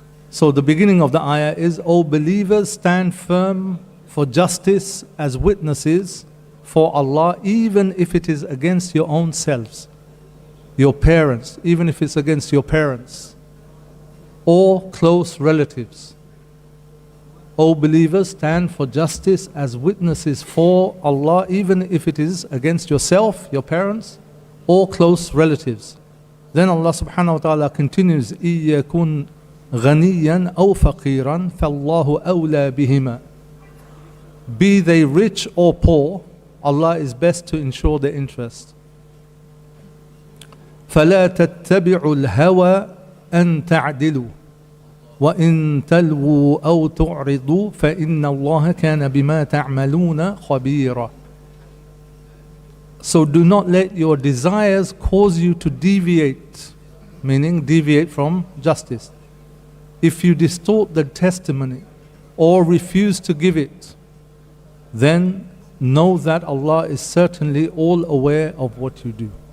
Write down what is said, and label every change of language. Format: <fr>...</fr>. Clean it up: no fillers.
<en>So the beginning of the ayah is, O believers, stand firm for justice as witnesses for Allah, even if it is against your own selves, your parents, even if it's against your parents or close relatives. O believers, stand for justice as witnesses for Allah, even if it is against yourself, your parents, or close relatives. Then Allah subhanahu wa ta'ala continues,</en> <ar>إِيَّكُنْ غَنِيًّا أَوْ فَقِيرًا فَاللَّهُ أَوْلَى بِهِمَا.</ar> <en>Be they rich or poor, Allah is best to ensure their interest.</en> <ar>فَلَا تَتَّبِعُوا الْهَوَى أن تعدلوا وإن تلووا أو تعرضوا فإن الله كان بما تعملون خبيرا.</ar> <en>So do not let your desires cause you to deviate, meaning deviate from justice. If you distort the testimony or refuse to give it, then know that Allah is certainly all aware of what you do.</en>